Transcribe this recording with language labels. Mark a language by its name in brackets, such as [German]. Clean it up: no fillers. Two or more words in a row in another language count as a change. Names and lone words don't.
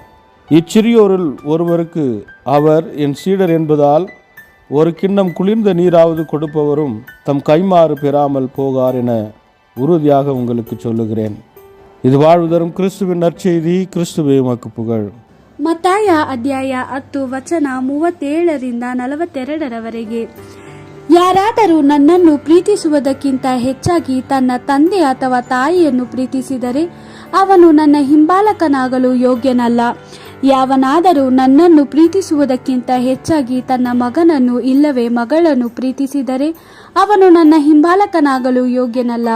[Tamil] இச்சிறியோரில் ஒருவருக்கு அவர் என் சீடர் என்பதால் ஒரு கிண்ணம் குளிர்ந்த நீராவது கொடுப்பவரும் தம் கைமாறு பெறாமல் போகார் என உறுதியாக உங்களுக்கு சொல்லுகிறேன். இது வாழ்வு தரும் கிறிஸ்துவின் நற்செய்தி. கிறிஸ்துவே உமக்கு புகழ். [Kannada] ಮತ್ತಾಯ ಅಧ್ಯಾಯ 10 ವಚನ 37-42 ಯಾರಾದರೂ ನನ್ನನ್ನು ಪ್ರೀತಿಸುವುದಕ್ಕಿಂತ ಹೆಚ್ಚಾಗಿ ತನ್ನ ತಂದೆ ಅಥವಾ ತಾಯಿಯನ್ನು ಪ್ರೀತಿಸಿದರೆ ಅವನು ನನ್ನ ಹಿಂಬಾಲಕನಾಗಲು ಯೋಗ್ಯನಲ್ಲ. ಯಾವನಾದರೂ ನನ್ನನ್ನು ಪ್ರೀತಿಸುವುದಕ್ಕಿಂತ ಹೆಚ್ಚಾಗಿ ತನ್ನ ಮಗನನ್ನು ಇಲ್ಲವೇ ಮಗಳನ್ನು ಪ್ರೀತಿಸಿದರೆ ಅವನು ನನ್ನ ಹಿಂಬಾಲಕನಾಗಲು ಯೋಗ್ಯನಲ್ಲ.